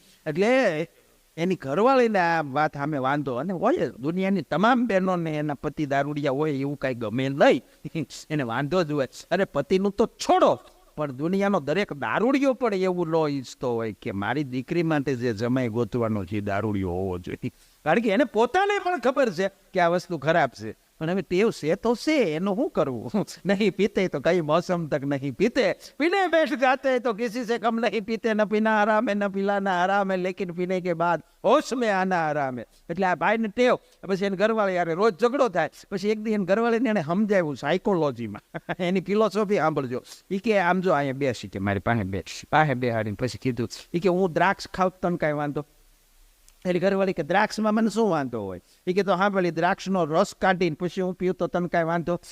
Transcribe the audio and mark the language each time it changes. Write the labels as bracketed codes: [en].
[gu] એટલે એની ઘરવાળીને આ વાત સામે વાંધો, અને હોય દુનિયાની તમામ બહેનોને એના પતિ દારૂડિયા હોય એવું કાંઈ ગમે નહીં, એને વાંધો જ હોય. અરે પતિનું તો છોડો, પણ દુનિયાનો દરેક દારૂડિયો પણ એવું ન ઈચ્છતો હોય કે મારી દીકરી માટે જે જમાઈ ગોતવાનો છે દારૂડિયો હોવો જોઈએ. કારણ કે એને પોતાને પણ ખબર છે કે આ વસ્તુ ખરાબ છે, પણ હવે ટેવ છે તો છે, એનું શું કરવું? [hi] નહીં પીતે તો કઈ મોસમ તક નહીં પીતે, પીને बैठ जाते तो किसी से कम नहीं पीते, न पीना हराम है न पिलाना हराम है, लेकिन पीने के बाद होश में आना हराम है. [gu] એટલે આ ભાઈને ટેવ. પછી એને ઘરવાળી યારે રોજ ઝઘડો થાય, પછી એક દી એને ઘરવાળીને એને સમજાવ્યું સાયકોલોજીમાં, એની ફિલોસોફી સાંભળજો. એ કે આમ જો અહીંયા બેસી કે મારી પાસે બેહાડીને પછી કીધું એ કે હું દ્રાક્ષ ખાવ તને કાંઈ વાંધો? એટલે ઘરવાળી કે દ્રાક્ષમાં મને શું વાંધો હોય? એ કે તો હા ભલે દ્રાક્ષનો રસ કાઢીને પછી હું પીવું તો તને કાંઈ વાંધો?